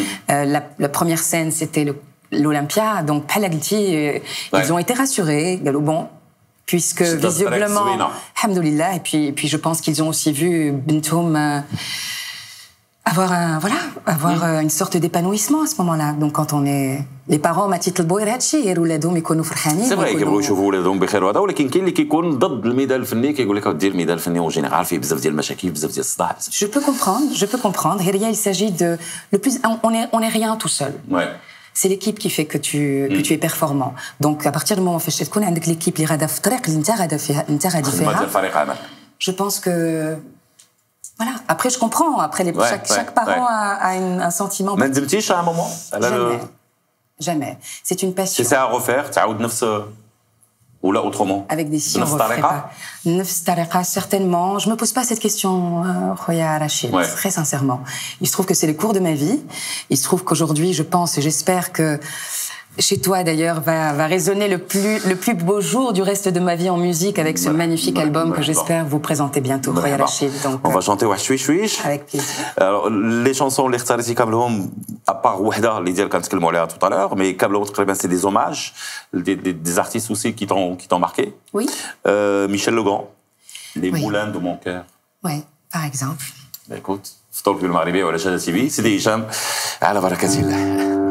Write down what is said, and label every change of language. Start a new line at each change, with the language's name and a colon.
French: La première scène, c'était l'Olympia, donc Palagti, ils ont été rassurés. Bon, puisque visiblement, alhamdoulilah, et puis je pense qu'ils ont aussi vu Bentoum avoir une sorte d'épanouissement à ce moment-là. Donc quand on est les parents
Arabic: ما تيطلبوا غير هادشي غير ولادهم يكونوا فرحانين.
French: C'est vrai
Arabic: كيبغيو يشوفوا ولادهم بخير وهذا ولكن كاين اللي كيكون ضد الميدان الفني كيقول لك دير الميدان الفني اون جينيرال فيه بزاف ديال المشاكل بزاف ديال الصداع.
French: Je peux comprendre. Il s'agit de le plus on est rien tout seul. C'est l'équipe qui fait que tu es performant. Donc à partir du moment où tu
Arabic: تكون عندك l'équipe اللي غاده في الطريق اللي انت غاده فيها.
French: Je pense que voilà. Après, je comprends. Après, chaque parent a un sentiment.
Arabic: ما ندمتيش
French: à un moment? Jamais. C'est une passion. C'est ça à refaire.
Arabic: تعاود نفس
French: ou là autrement? Avec des si on refait pas.
Arabic: Nefs tariqa,
French: certainement. Je me pose pas cette question, Khoya Rachid, très sincèrement. Il se trouve que c'est le cours de ma vie. Il se trouve qu'aujourd'hui, je pense et j'espère que chez toi d'ailleurs va résonner le plus beau jour du reste de ma vie en musique avec ce magnifique album que j'espère vous présenter bientôt, Khoya Rachid. Donc on va chanter
Arabic: واحد شويش.
French: Avec plaisir. Alors les chansons
Arabic: اللي اختاريتي كاملهم
French: à part
Arabic: وحده اللي ديال كنتكلموا عليها
French: tout à l'heure, mais
Arabic: كاملهم تقريبا
French: c'est des hommages des artistes aussi qui t'ont marqué. Oui. Michel Legrand, Les Moulins de mon cœur. Oui, par exemple. Écoute,
Arabic: فطور بالمغربية ولا شادة TV, سيدي هشام على بركة الله.